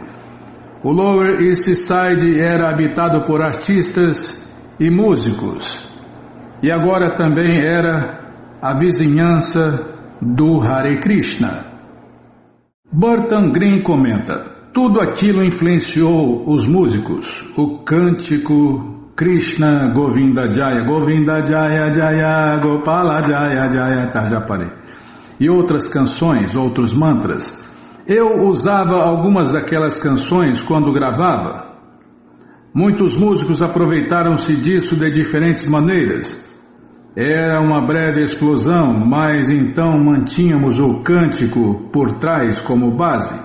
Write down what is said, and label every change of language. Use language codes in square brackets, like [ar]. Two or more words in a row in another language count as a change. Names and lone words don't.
[pt] O Lower East Side era habitado por artistas e músicos, e agora também era a vizinhança do Hare Krishna. Burton Green comenta: tudo aquilo influenciou os músicos. O cântico [sa] Krishna Govinda Jaya, Govinda Jaya Jaya, Gopala Jaya Jaya, [pt] tá, já parei. E outras canções, outros mantras. Eu usava algumas daquelas canções quando gravava. Muitos músicos aproveitaram-se disso de diferentes maneiras. Era uma breve explosão, mas então mantínhamos o cântico por trás como base.